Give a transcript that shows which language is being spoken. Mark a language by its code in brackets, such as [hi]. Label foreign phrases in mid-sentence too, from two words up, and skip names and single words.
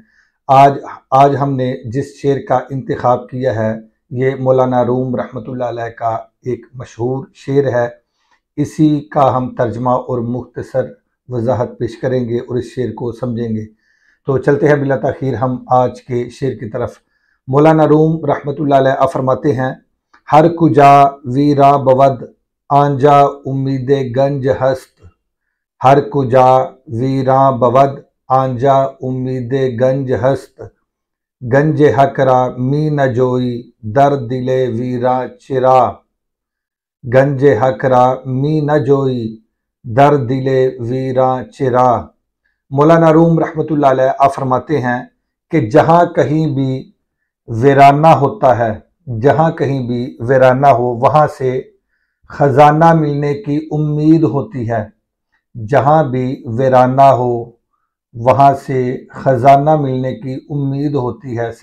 [ur] آج ہم نے جس شعر کا انتخاب کیا ہے یہ مولانا روم رحمۃ اللہ علیہ کا ایک مشہور شعر ہے۔ اسی کا ہم ترجمہ اور مختصر وضاحت پیش کریں گے اور اس شعر کو سمجھیں گے۔ تو چلتے ہیں بلا تاخیر ہم آج کے شعر کی طرف۔ مولانا روم رحمۃ اللہ علیہ فرماتے ہیں: [fa] ہر کجا ویرا بود آنجا امید گنج ہست، ہر کجا ویرا بود آنجا امید گنج ہست، گنج حق را می نجوئی در دل ویرا چرا، گنج حق را می نجوئی در دل ویرا چرا۔ [ur] مولانا روم رحمۃ اللہ علیہ فرماتے ہیں کہ جہاں کہیں بھی ویرانہ ہوتا ہے، جہاں کہیں بھی ویرانہ ہو وہاں سے خزانہ ملنے کی امید ہوتی ہے، جہاں بھی ویرانہ ہو وہاں سے خزانہ ملنے کی امید ہوتی ہے۔